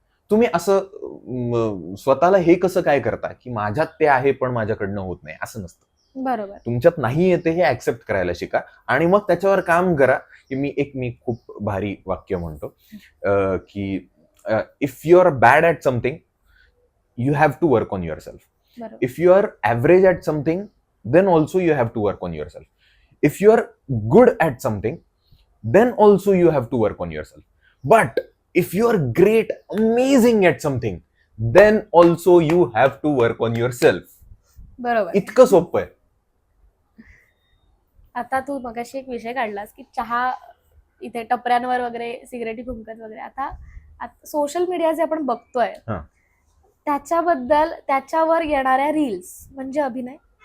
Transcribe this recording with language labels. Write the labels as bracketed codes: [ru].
[mr] तुम्ही असं स्वतःला हे कसं काय करता की माझ्यात ते आहे पण माझ्याकडनं होत नाही? असं नसतं. बरोबर. तुमच्यात नाही येते हे ऍक्सेप्ट करायला शिका आणि मग त्याच्यावर काम करा. मी खूप भारी वाक्य म्हणतो की [en] If you are bad at something you have to work on yourself. If you are average at something, then also you have to work on yourself. If you are good at something, then also you have to work on yourself. But if you are great, amazing at something, then also you have to work on yourself. [mr] बरोबर. इतकं सोपं आहे. आता तू मगाशी एक विषय काढलास की चहा इथे टपऱ्यांवर वगैरे सिगरेटी फुंकत वगैरे, आता सोशल मीडिया जे आपण बघतोय त्याच्याबद्दल, त्याच्यावर येणाऱ्या रील्स म्हणजे अभिनय?